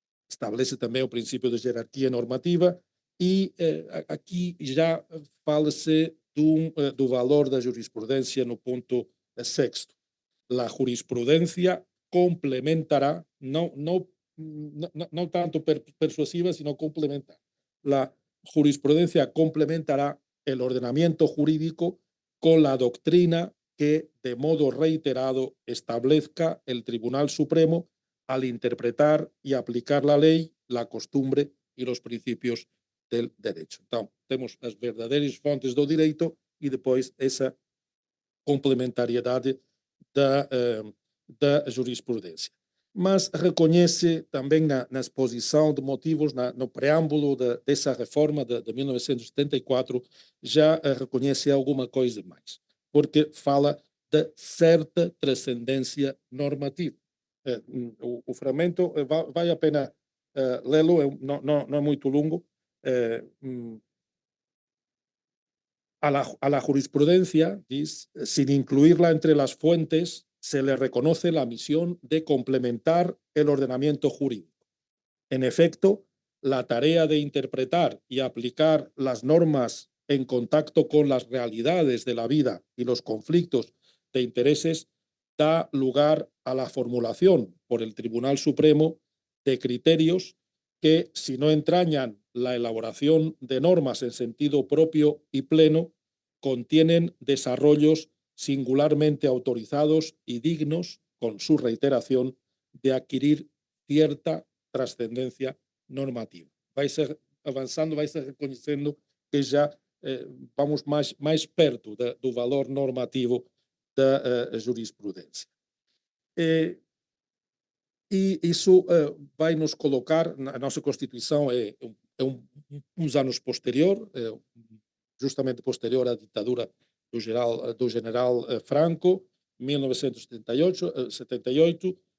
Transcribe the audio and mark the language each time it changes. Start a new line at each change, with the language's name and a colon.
Portuguese: Estabelece também o princípio de jerarquia normativa e aqui já fala-se do valor da jurisprudência no ponto sexto. A jurisprudência complementará, não tanto persuasiva, sino complementar. A jurisprudência complementará
Spanish: el ordenamiento jurídico con la doctrina que de modo reiterado establezca el Tribunal Supremo al interpretar y aplicar la ley, la costumbre y los principios del derecho.
Portuguese: Então, temos as verdadeiras fontes do direito e depois essa complementariedade da jurisprudência. Mas reconhece também na exposição de motivos, no preâmbulo dessa reforma de 1974, já reconhece alguma coisa mais, porque fala de certa transcendência normativa. O fragmento vale a pena lê-lo, não é muito longo.
Spanish: A la jurisprudencia, dice, sin incluirla entre las fuentes, se le reconoce la misión de complementar el ordenamiento jurídico. En efecto, la tarea de interpretar y aplicar las normas en contacto con las realidades de la vida y los conflictos de intereses da lugar a la formulación por el Tribunal Supremo de criterios que, si no entrañan la elaboración de normas en sentido propio y pleno, contienen desarrollos singularmente autorizados y dignos, con su reiteración, de adquirir cierta trascendencia normativa.
Portuguese: Vai ser avançando, vai ser reconhecendo que já vamos mais perto do valor normativo da jurisprudência. E isso vai nos colocar, a nossa Constituição é uns anos posterior, justamente posterior à ditadura do general Franco, 1978,